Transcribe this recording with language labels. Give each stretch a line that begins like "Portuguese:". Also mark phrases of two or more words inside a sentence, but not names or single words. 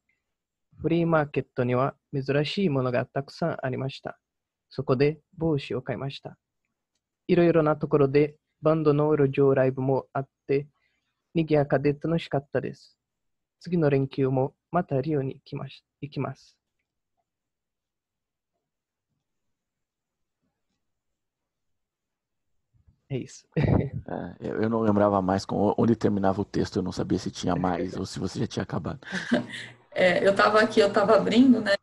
Japanese: フリーマーケットには珍しいものがたくさんありました。そこで帽子を買いました。いろいろなところでバンドの路上ライブもあって、賑やかで楽しかったです。次の連休もまたリオに行きます。
Portuguese: É isso. Eu não lembrava mais onde terminava o texto, eu não sabia se tinha mais ou se você já tinha acabado. Eu estava abrindo, né?